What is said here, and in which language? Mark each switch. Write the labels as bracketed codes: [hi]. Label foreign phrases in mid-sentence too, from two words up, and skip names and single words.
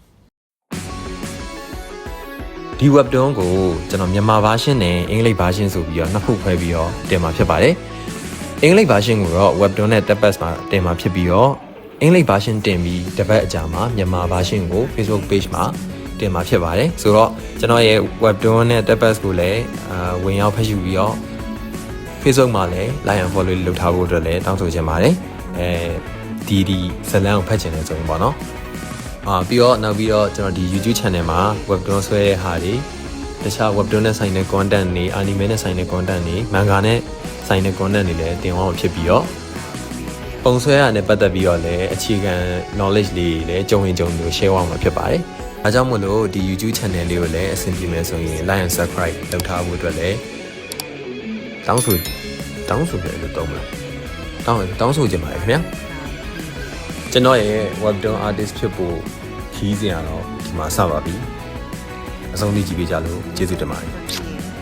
[my] ဒီ webtoon ကိုကျွန်တော်မြန်မာ version နဲ့အင်္ဂလိပ် version ဆိုပြီးတော့နှစ်ခုခွဲပြီးတော့တင်မှာဖြစ်ပါတယ်အင်္ဂလိပ် version ကိုတော့ webtoon နဲ့ tablet မှာတင်မှာဖြစ်ပြီးတော့အင်္ဂလိပ် version တင်ပြီးတစ်ပတ်အကြာမှာမြန်မာ version ကို [en] Facebook page [my] မှာတင် မှာဖြစ်ပါတယ်ဆိုတော့ကျွန်တော်ရဲ့ webtoon နဲ့ tablet ကိုလည်းဝင်ရောက်ဖတ်ယူပြီးတော့ Facebook မှာလည်း [en] like and follow [my] လုပ်ထားဖို့အတွက်လည်းတောင်းဆိုချင်ပါတယ်ဒီဇလန် ကိုဖတ်ချင်တယ်ဆိုရင်ပေါ့နော်ပြီးတော့နောက်ပြီးတော့ကျွန်တော်ဒီ [en] YouTube channel [my] မှာ webtoon ဆွဲတဲ့ဟာတွေတခြား webtoon နဲ့ဆိုင်တဲ့ content တွေ anime နဲ့ဆိုင်တဲ့ content တွေ manga နဲ့ဆိုင်တဲ့ content တွေလည်းတင်အောင်ဖြစ်ပြီးတော့ပုံဆွဲရတဲ့ပတ်သက်ပြီးတော့လည်းအခြေခံ knowledge လေးတွေလည်းကြုံရင်ကြုံလို့ share အောင်မှာဖြစ်ပါတယ်။ဒါကြောင့်မို့လို့ဒီ [en] YouTube channel [my] လေးကိုလည်းအဆင်ပြေမယ်ဆိုရင် [en] like and subscribe [my] လုပ်ထားဖို့အတွက်လည်းတောင်းဆိုတယ်လို့တောင်းမလား။တောင်းဆိုချင်ပါတယ်ခင်ဗျာ။ကျွန်တော်ရဲ့ [en] webtoon artist [my] ဖြစ်ဖို့ခီးစဉ်ကတော့ဒီမှာစပါပြီ။အဆုံးထိကြည့်ပေးကြလို့ကျေးဇူးတင်ပါတယ်။